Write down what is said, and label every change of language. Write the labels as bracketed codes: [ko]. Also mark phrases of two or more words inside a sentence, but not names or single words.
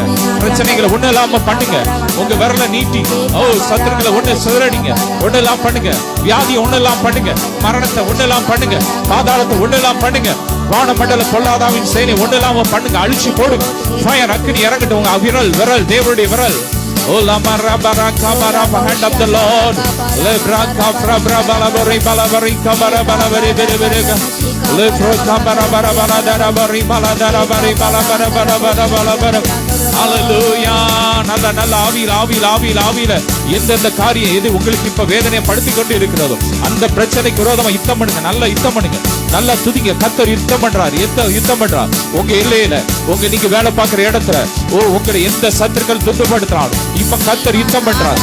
[ta] பிரச்சனைகளை ஒண்ணு இல்லாம பண்ணுங்க. உங்க விரல நீட்டி, ஓ, சத்துருக்களை ஒண்ணு சிதறடிங்க, ஒண்ணெல்லாம் பண்ணுங்க. வியாதியை ஒண்ணெல்லாம் பண்ணுங்க, மரணத்தை ஒண்ணெல்லாம் பண்ணுங்க, பாதாளத்தை ஒண்ணெல்லாம் பண்ணுங்க. வானமண்டல பொல்லாதாவின் சேனை ஒண்ணெல்லாம் பண்ணுங்க, அழிச்சு போடுங்க. ஃபயர், அக்கினி இறங்கட்டும். உங்க விரல், விரல், தேவனுடைய விரல். Oh, la marabara kabara, [en] hand of the Lord. Lebra kabra bala bari bala bari kabara bala bari bari bari. Lebra kabara bala bala dara bari bala dara bari bala bala bala bala bala bala. Hallelujah. [ta] நல்ல நல்ல ஆவியில் ஆவியில் ஆவியில் ஆவியில எந்தெந்த காரியம் எது உங்களுக்கு இப்ப வேதனை படுத்தி கொண்டு இருக்கிறதோ அந்த பிரச்சனைக்கு விரோதமா யுத்தம் பண்ணுங்க. நல்ல யுத்தம் பண்ணுங்க, நல்லா துதிங்க. கர்த்தர் யுத்தம் பண்றார், யுத்தம் பண்றார். உங்க எல்லையில, உங்க நீங்க வேலை பார்க்கிற இடத்துல, ஓ, உங்களை எந்த சத்துருக்கள் துன்பப்படுத்தினாலும் இப்ப கர்த்தர் யுத்தம் பண்றார்.